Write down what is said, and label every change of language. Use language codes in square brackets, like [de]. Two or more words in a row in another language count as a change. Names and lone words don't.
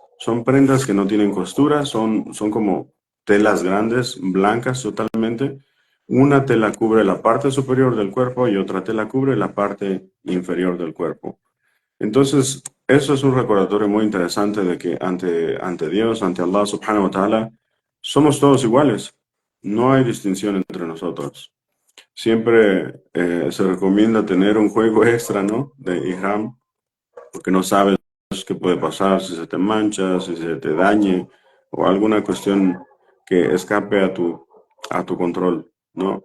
[es] Son prendas que no tienen costura, son como telas grandes, blancas totalmente. Una tela cubre la parte superior del cuerpo y otra tela cubre la parte inferior del cuerpo. Entonces, eso es un recordatorio muy interesante de que ante Dios, ante [ar] الله سبحانه وتعالى, [es] somos todos iguales. No hay distinción entre nosotros. Siempre se recomienda tener un juego extra, ¿no? De Ihram, porque no sabes qué puede pasar, si se te mancha, si se te dañe o alguna cuestión que escape a tu control, ¿no?